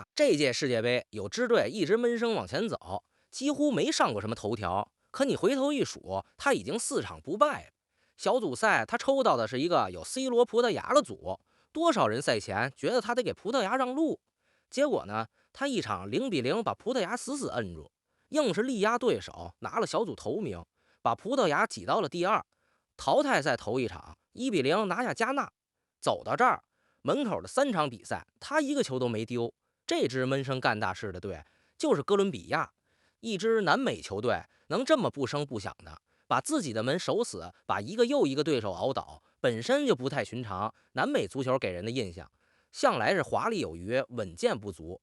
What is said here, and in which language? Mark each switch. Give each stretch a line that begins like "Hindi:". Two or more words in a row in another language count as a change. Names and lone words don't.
Chinese: 這屆世界杯有支队一直悶声往前走，幾乎沒上過什麼頭條。可你回頭一數，他已經4場不敗了。小組賽他抽到的是一個有 C 羅、葡萄牙的組，多少人赛前覺得他得給葡萄牙讓路，結果呢，他一場0-0 把葡萄牙死死摁住，硬是力压对手，拿了小組头名，把葡萄牙擠到了第2。淘汰赛头一场1-0拿下加纳，走到这兒，门口的3场比賽他一個球都沒丟。這支悶聲幹大事的隊就是哥倫比亞，一支南美球隊能這麼不聲不響的把自己的門守死，把一個又一個對手熬倒，本身就不太尋常。南美足球給人的印象向來是華麗有餘，穩健不足。